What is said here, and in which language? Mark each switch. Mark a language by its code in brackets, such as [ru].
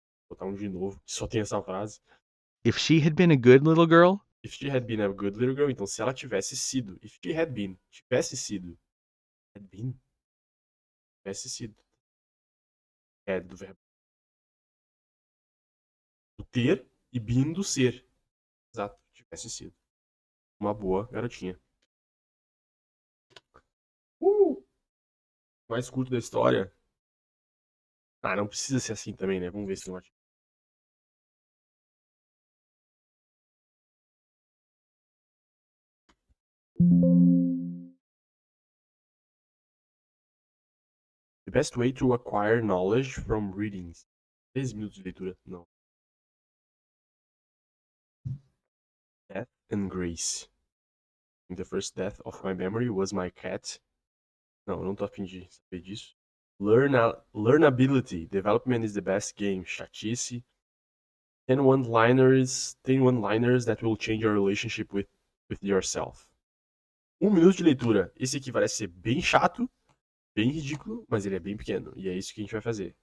[pt] Vou botar um de novo, que só tem essa frase. [en] if she had been a good little girl, If she had been a good little girl, [pt] então se ela tivesse sido. [en] If she had been, [pt] tivesse sido. [en] Had been? [pt] Tivesse sido. É do verbo do ter e been do ser. Exato, tivesse sido. Uma boa garotinha. Mais curto da história. Ah, não precisa ser assim também, né? Vamos ver se tem um artigo. [en] The best way to acquire knowledge from readings. [pt] 13 minutos de leitura. Não. [en] Death and Grace. The first death of my memory was my cat. [pt] Não, eu não tô afim de saber disso. [en] Learnability. Development is the best game. [pt] Chatice. [en] 10 one-liners that will change your relationship with yourself. [pt] 1 minuto de leitura. Esse aqui parece ser bem chato, bem ridículo, mas ele é bem pequeno. E é isso que a gente vai fazer.